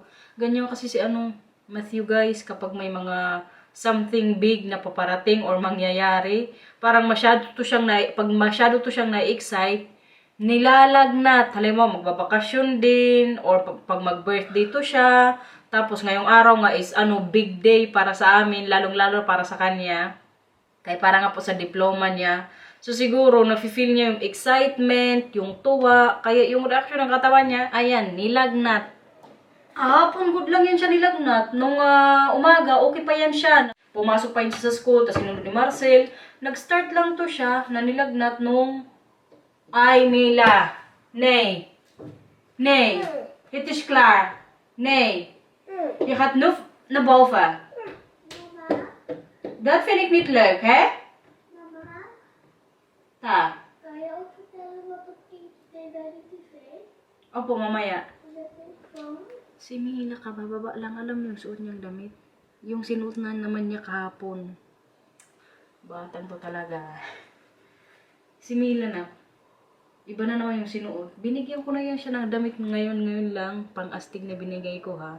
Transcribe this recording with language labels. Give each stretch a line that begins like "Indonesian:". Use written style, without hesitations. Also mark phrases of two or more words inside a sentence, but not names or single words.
Filipino: Ganyan kasi si Matthew guys, kapag may mga
English: something big
Filipino: na paparating or mangyayari, parang pag masyado to siyang na-excite, nilalagnat. Halimbawa, magbabakasyon din, or pag mag-birthday to siya. Tapos ngayong araw nga is big day para sa amin, lalong-lalo para sa kanya. Kaya para nga po sa diploma niya. So siguro, nafe-feel niya yung excitement, yung tuwa. Kaya yung reaction ng katawan niya, ayan, nilagnat. Good lang yan siya nilagnat. Nung umaga, okay pa yan siya. Pumasok pa yun siya sa school, tapos sinunod ni Marcel. Nag-start lang to siya na nilagnat nung Ay, Mila.
Dutch: Nee. Nee. Het is klaar. Nee. Je gaat nu naar boven. Dat vind ik niet leuk, hè? Mama, Ta. kan je ook vertellen wat op kind deed bij de tv?
Filipino: Opo, mamaya.
Dutch: Dat is van...
Filipino: Si Mila, kabababa lang. Alam yung suot niyang damit. Yung sinuot na naman niya kahapon. Batang to talaga. Si Mila na. Iba na naman yung sinuot. Binigyan ko na yan siya ng damit ngayon lang. Pang-astig na binigay ko ha.